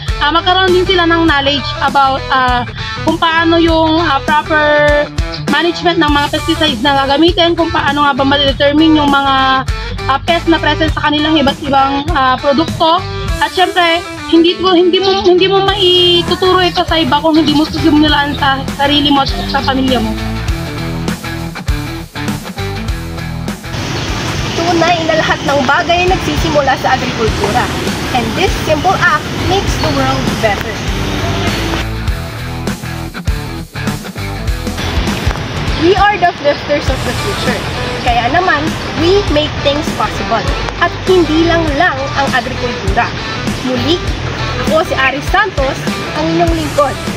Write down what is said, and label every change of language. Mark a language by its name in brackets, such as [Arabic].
[Filipino] magkaroon din sila ng knowledge about kung paano yung proper management ng mga pesticides na gagamitin, kung paano nga ba ma-determine yung mga pest na present sa kanilang iba't ibang produkto. At syempre, hindi mo maituturo ito sa iba kung hindi mo simulan sa sarili mo at sa pamilya mo. Tunay na lahat ng bagay nagsisimula sa agrikultura. [English] And this simple act makes the world better. We are the thrifters of the future. [Filipino] Kaya naman, [English] we make things possible. [Filipino] At hindi lang ang agrikultura. Muli, ako si Aris Santos, ang inyong lingkod.